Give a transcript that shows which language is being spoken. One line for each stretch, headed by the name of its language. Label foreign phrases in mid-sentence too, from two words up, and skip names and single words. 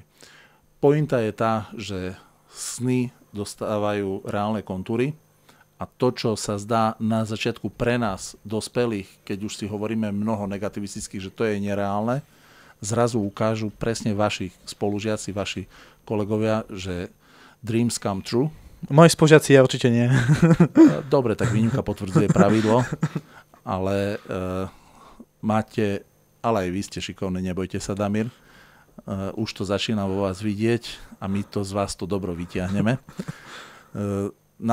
Slovak: Pointa je tá, že sny dostávajú reálne kontúry a to, čo sa zdá na začiatku pre nás, dospelých, keď už si hovoríme mnoho negativistických, že to je nereálne, zrazu ukážu presne vaši spolužiaci, vaši kolegovia, že
English: dreams come true.
Slovak: Moji spolužiaci ja určite nie. Dobre, tak výnimka potvrdzuje pravidlo, ale ale aj vy ste šikovní, nebojte sa, Damir. Už to začína vo vás vidieť a my to z vás to dobro vytiahneme.